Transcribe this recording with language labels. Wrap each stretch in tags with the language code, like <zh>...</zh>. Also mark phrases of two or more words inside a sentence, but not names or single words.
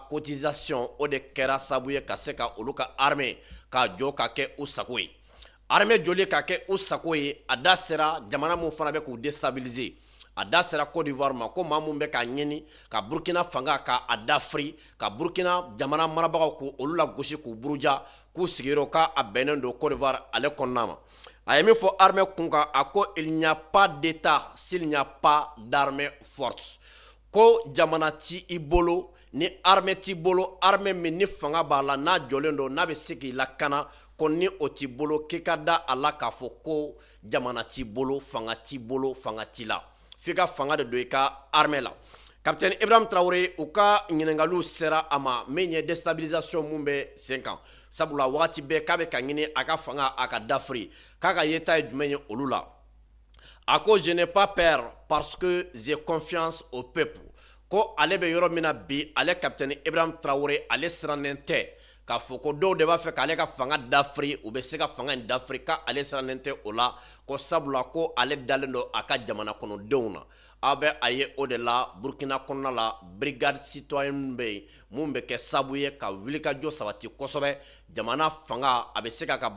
<bm>cotisation o de kɛra sababu ye ka se ka olu ka armée ka jɔ ka kɛ u sago ye armée joli ka kɛ u sago ye a da sera jamana mun fana bɛ k'u déstabiliser a da sera Côte d'Ivoire ma ko maa mun bɛ k'a ɲini ka Burkina fanga ka a dafiri ka Burkina jamana marabagaw k'u olu la gosi k'u buruja k'u sigiyɔrɔ k'a bɛnnen don Côte d'Ivoire ale kɔnɔna ma a ye min fɔ armée kun kan a ko</bm> <fr>il n'y a pas d'état s'il n'y a pas d'armée forte</fr> <bm>ko jamana ti i bolo ni armée t'i bolo armée min ni fanga b'a la n'a jɔlen don n'a bɛ se k'i lakana ko ni o t'i bolo k'i ka da a la k'a fɔ ko jamana t'i bolo fanga t'i bolo fanga t'i la f'i ka fanga de don i ka armée la capitaine Ibrahim Traoré u ka ɲininkaliw sera a ma min ye déstabilisation mun bɛ sen kan sabula wagati bɛɛ k'a bɛ ka ɲini a ka fanga a ka dafiri k'a ka yeta ye jumɛn ye olu la a ko</bm> <fr>je n'ai pas peur parce que j'ai confiance au peuple</fr> <bm>ko ale bɛ yɔrɔ min na bi ale capitaine Ibrahim Traoré ale sirannen tɛ k'a fɔ ko dɔw de b'a fɛ k'ale ka fanga dafiri u bɛ se ka fanga in dafiri k'ale sirannen tɛ o la ko sabula ko ale dalen don a ka jamana kɔnɔdenw na aw bɛ a ye o de la Burkina kɔnɔna la</bm> <fr>brigade citoyenne</fr> <bm>bɛ yen mun bɛ kɛ sababu ye ka wulikajɔ sabati kosɛbɛ jamana fanga a bɛ se k'a ka</bm>